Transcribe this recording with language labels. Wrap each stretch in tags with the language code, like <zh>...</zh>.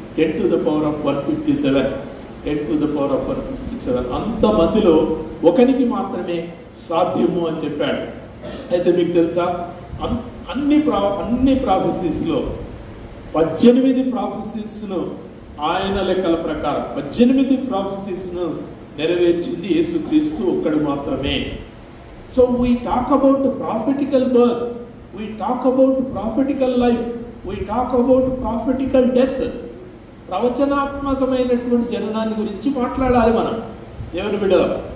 <te>10⁻157 10⁻157 అంతమందిలో ఒకరికి మాత్రమే సాధ్యము అని చెప్పాడు. అయితే మీకు తెలుసా, అన్ని ప్రాఫెసీస్లో 18 ప్రాఫెసీస్ను ఆయన లెక్కల ప్రకారం 18 ప్రాఫెసీస్ను నెరవేర్చింది యేసుక్రీస్తు ఒక్కడు మాత్రమే.</te> <en>So we talk about prophetical birth, we talk about prophetical life, we talk about prophetical death.</en> <te>ప్రవచనాత్మకమైనటువంటి జననాన్ని గురించి మాట్లాడాలి మనం దేవుని బిడ్డలం.</te>